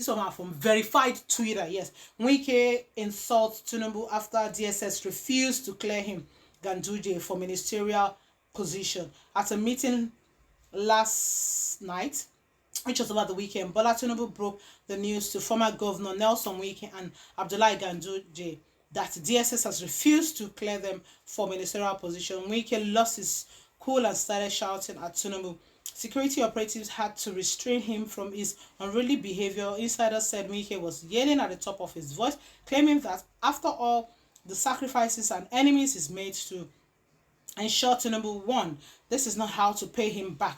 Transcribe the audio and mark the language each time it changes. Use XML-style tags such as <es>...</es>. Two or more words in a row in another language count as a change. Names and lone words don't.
<en>This one from verified Twitter. Yes, Wike insults Tinubu after DSS refused to clear him Ganduje for ministerial position at a meeting last night, which was about the weekend. Bola Tinubu broke the news to former Governor Nelson Wike and Abdullahi Ganduje that DSS has refused to clear them for ministerial position. Wike lost his cool and started shouting at Tinubu. Security operatives had to restrain him from his unruly behavior. Insiders said Wike was yelling at the top of his voice, claiming that after all the sacrifices and enemies he's made to ensure Tinubu won, this is not how to pay him back.</en>